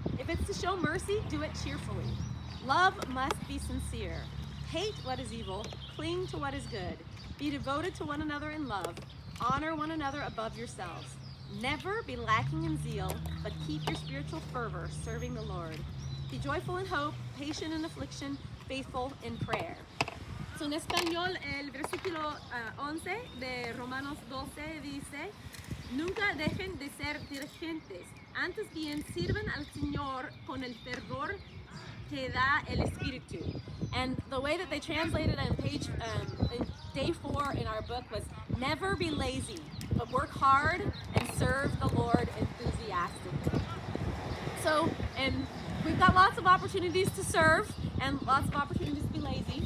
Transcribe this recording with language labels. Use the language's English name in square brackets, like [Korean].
[English] If it's to show mercy, do it cheerfully. Love must be sincere. Hate what is evil. Cling to what is good. Be devoted to one another in love. Honor one another above yourselves. Never be lacking in zeal, but keep your spiritual fervor serving the Lord. Be joyful in hope, patient in affliction, faithful in prayer." [Spanish] So en español, el versículo 11 de Romanos 12 dice, Nunca dejen de ser diligentes. Antes bien, sirvan al Señor con el fervor que da el Espíritu. [English] And the way that they translated on page in day 4 in our book was, never be lazy, but work hard and serve the Lord enthusiastically. So, and we've got lots of opportunities to serve and lots of opportunities to be lazy.